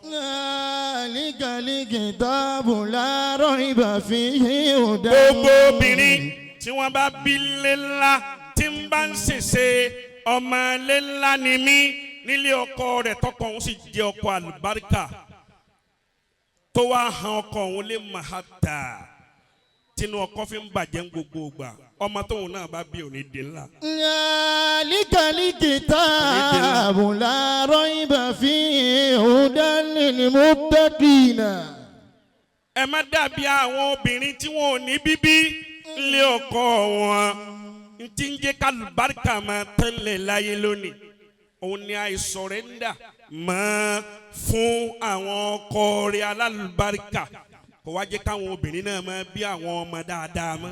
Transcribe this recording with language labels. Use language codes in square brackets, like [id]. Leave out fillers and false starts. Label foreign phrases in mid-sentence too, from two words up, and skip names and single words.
[yo] gbogbo obìnrin tí wọ́n bá bí ilé ńlá tí ń bá ń ṣèṣe ọmọ ilé ńlá ni mí nílé ọkọ rẹ̀ tọkọ òun sì jẹ́ ọkọ àlùbáríkà tó wá hàn ọkọ òun lè má ha tà tinú ọkọ fi ń bàjẹ́ ń gbogbo ìgbà ọmọ tóun náà bá bí òní di ńlá. [ar] ذلك الكتاب لا ريب فيه هدى للمتقين. [yo] ẹ má dàbí àwọn obìnrin tí wọn ò ní bíbí lé ọkọ wọn tí ń jẹ́ kálùbáríkà máa tẹ́lẹ̀ láyé lónìí òun ni àìsọ̀rẹ́ńdà máa fún àwọn ọkọ rẹ̀ alálùbáríkà kò wá jẹ́ káwọn obìnrin náà máa bí àwọn ọmọ dáadáa mọ́.